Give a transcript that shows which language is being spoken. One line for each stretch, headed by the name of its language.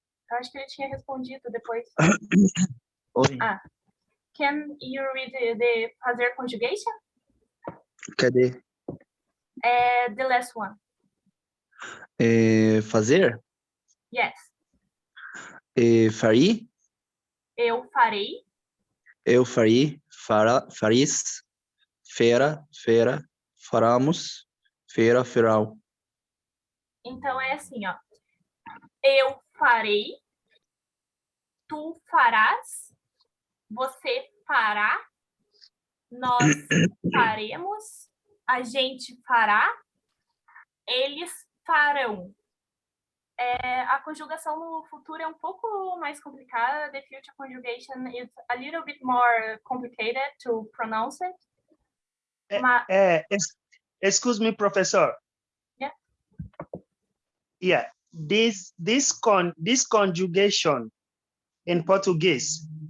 Portuguese: Eu acho que ele tinha respondido depois. Oi.
English: Can you read the fazer conjugation?
Portuguese: Cadê?
English: The last one.
Portuguese: Fazer?
English: Yes.
Portuguese: Faria? Eu farei. Eu farei. Faris. Fera. Faramos. Farão. Então é assim, ó. Eu farei. Tu farás. Você fará. Nós faremos. A gente fará. Eles farão. A conjugação no futuro é um pouco mais complicada.
English: The future conjugation is a little bit more complicated to pronounce it. Excuse me, professor. Yeah. Yeah. This conjugation in Portuguese.